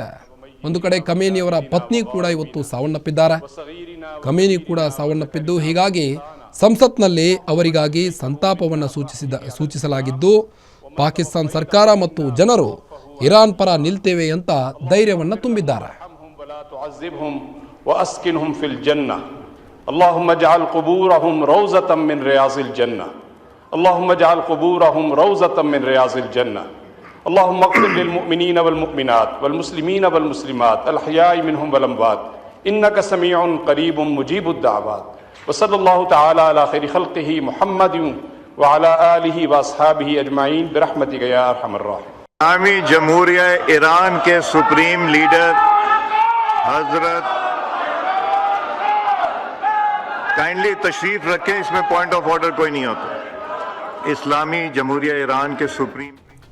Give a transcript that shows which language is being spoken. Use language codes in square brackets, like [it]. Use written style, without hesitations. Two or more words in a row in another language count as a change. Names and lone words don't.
[kn] ಒಂದು ಕಡೆ ಖಮೇನಿಯವರ ಪತ್ನಿ ಕೂಡ ಇವತ್ತು ಸಾವನ್ನಪ್ಪಿದ್ದಾರೆ. ಖಮೇನಿ ಕೂಡ ಸಾವನ್ನಪ್ಪಿದ್ದು, ಹೀಗಾಗಿ ಸಂಸತ್ನಲ್ಲಿ ಅವರಿಗಾಗಿ ಸಂತಾಪವನ್ನು ಸೂಚಿಸಲಾಗಿದ್ದು, ಪಾಕಿಸ್ತಾನ ಸರ್ಕಾರ ಮತ್ತು ಜನರು ಇರಾನ್ ಪರ ನಿಲ್ತೇವೆ ಅಂತ ಧೈರ್ಯವನ್ನು ತುಂಬಿದ್ದಾರೆ. [ar] وأسكنهم في الجنة اللهم اجعل قبورهم روضة من رياض الجنة اللهم اجعل قبورهم روضة من رياض الجنة اللهم اغفر للمؤمنين والمؤمنات والمسلمين والمسلمات الأحياء منهم والأموات إنك سميع قريب مجيب الدعوات وصلى الله تعالى على خير خلقه محمد وعلى آله وأصحابه أجمعين برحمتك يا أرحم الراحمين. [ur] اسلامی جمہوریہ ایران کے [en] supreme leader [ur] حضرت کائنڈلی تشریف رکھیں. اس میں [en] point of order [ur] کوئی نہیں ہوتا۔ اسلامی جمہوریہ ایران کے سپریم